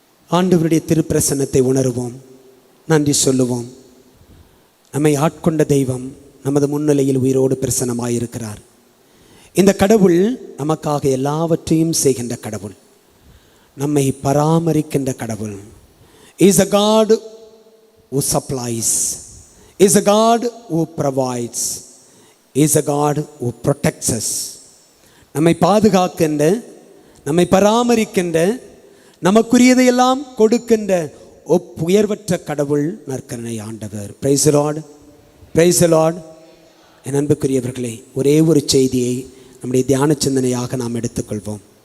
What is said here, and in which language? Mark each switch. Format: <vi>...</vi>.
<ta>ஆண்டவருடைய திருப்பிரசன்னத்தை உணருவோம், நன்றி சொல்லுவோம். நம்மை ஆட்கொண்ட தெய்வம் நமது முன்னிலையில் உயிரோடு பிரசன்னமாயிருக்கிறார். இந்த கடவுள் நமக்காக எல்லாவற்றையும் செய்கின்ற கடவுள், நம்மை பராமரிக்கின்ற கடவுள்.</ta> <en>Is a God who supplies, is a God who provides, is a God who protects us.</en> <ta>நம்மை பாதுகாக்கின்ற, நம்மை பராமரிக்கின்ற, நமக்குரியதையெல்லாம் கொடுக்கின்ற உயர்வற்ற கடவுள் நற்கருணை ஆண்டவர்.</ta> <en>Praise the Lord, praise the Lord.</en> <ta>என் அன்புக்குரியவர்களே, ஒரே ஒரு செய்தியை நம்முடைய தியான சிந்தனையாக நாம் எடுத்துக்கொள்வோம்.</ta>